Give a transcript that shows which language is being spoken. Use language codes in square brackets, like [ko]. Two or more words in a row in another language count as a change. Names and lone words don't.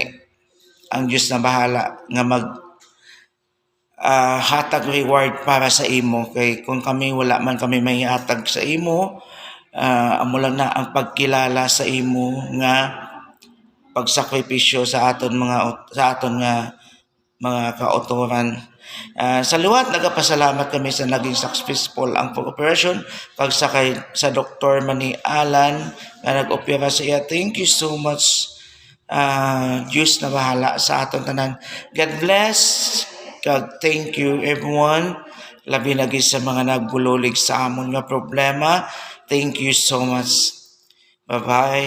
[hil] Ang Diyos na bahala nga mag hatag reward para sa imo, kay kung kami wala man kami may hatag sa imo, amo lang na ang pagkilala sa imo nga pagsakripisyo sa aton nga mga kauturan. Sa luwat nagapasalamat kami sa naging successful ang operation pagsakay sa Dr. Manny Alan nga nag-opera sa iya. [en] Thank you so much. [hil] Diyos na bahala sa aton tanan. [en] God bless. God, thank you everyone. [hil] Labi na gid sa mga nagbululig sa amon nga problema. [en] Thank you so much. Bye-bye.